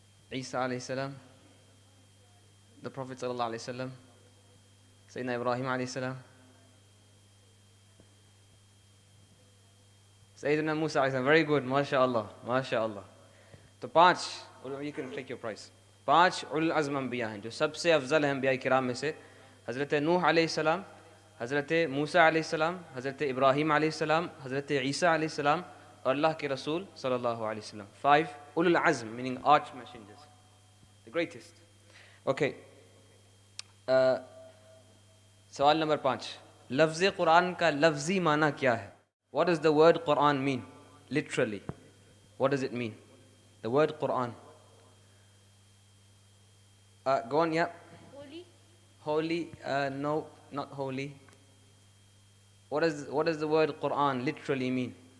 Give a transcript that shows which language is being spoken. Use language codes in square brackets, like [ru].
[en] Isa alayhi salam, the Prophet sallallahu alayhi wasallam, Sayyidina Ibrahim alayhi salam, Sayyidina Musa alayhi salam. Very good, mashallah, mashallah. [hi] तो पांच, [en] you can take your prize. [hi] पांच उल अज़्म अंबिया हैं जो सबसे अफजल हैं अंबिया किराम में से. हज़रत नूह अलैहिस्सलाम, हज़रत मूसा अलैहिस्सलाम, हज़रत इब्राहीम अलैहिस्सलाम, हज़रत ईसा अलैहिस्सलाम और अल्लाह के रसूल सल्लल्लाहु अलैहि वसल्लम. [en] 5 ulul azm, meaning arch messengers, the greatest. [hi] Okay. सवाल नंबर 5. लफ्ज़ कुरान का लफ्ज़ी माना क्या है? [en] What does the word Quran mean? Literally. What does it mean? The word Quran. Go on, yeah. Holy. Holy, no, not holy. What does the word Quran literally mean?